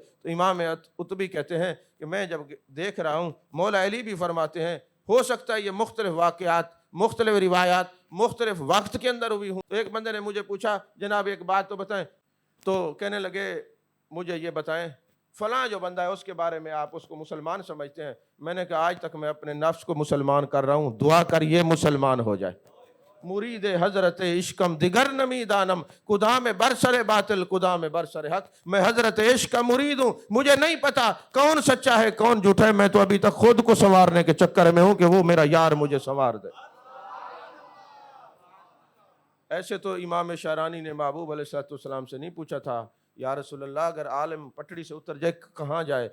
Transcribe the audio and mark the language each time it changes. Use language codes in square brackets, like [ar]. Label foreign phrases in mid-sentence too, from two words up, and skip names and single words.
[ur] تو امام قطبی کہتے ہیں کہ میں جب دیکھ رہا ہوں، مولا علی بھی فرماتے ہیں ہو سکتا ہے یہ مختلف واقعات، مختلف روایات مختلف وقت کے اندر ہوئی ہوں. ایک بندے نے مجھے پوچھا جناب ایک بات تو بتائیں، تو کہنے لگے مجھے یہ بتائیں فلاں جو بندہ ہے اس کے بارے میں آپ اس کو مسلمان سمجھتے ہیں. میں نے کہا آج تک میں اپنے نفس کو مسلمان کر رہا ہوں، دعا کر یہ مسلمان ہو جائے. [fa] مرید حضرت عشقم دیگر نمی دانم، کدام برسر باطل کدام برسر حق. [ur] میں حضرت عشق کا مرید ہوں، مجھے نہیں پتا کون سچا ہے کون جھوٹا ہے. میں تو ابھی تک خود کو سنوارنے کے چکر میں ہوں کہ وہ میرا یار مجھے سنوار دے. ایسے تو امام شارانی نے محبوب [ar] علیہ السلام [ur] سے نہیں پوچھا تھا [ar] یا رسول اللہ [ur] اگر عالم پٹڑی سے اتر جائے کہاں جائے؟